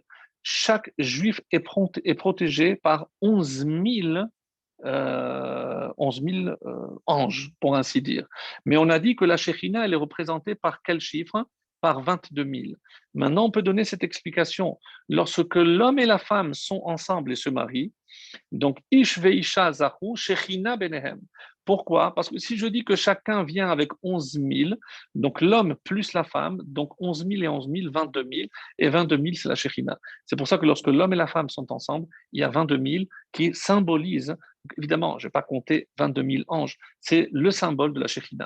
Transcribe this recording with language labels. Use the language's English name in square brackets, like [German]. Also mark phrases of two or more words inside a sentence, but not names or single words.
[French] Chaque juif est protégé par 11 000 anges, pour ainsi dire. Mais on a dit que la Shekhinah, elle est représentée par quel chiffre? Par 22 000. Maintenant, on peut donner cette explication. Lorsque l'homme et la femme sont ensemble et se marient, donc [Hebrew] איש ואשה זכו שכינה ביניהם. [French] Pourquoi? Parce que si je dis que chacun vient avec 11 000, donc l'homme plus la femme, donc 11 000 et 11 000, 22 000, et 22 000, c'est la Shekhinah. C'est pour ça que lorsque l'homme et la femme sont ensemble, il y a 22 000 qui symbolisent, évidemment, je ne vais pas compter 22 000 anges, c'est le symbole de la Shekhinah.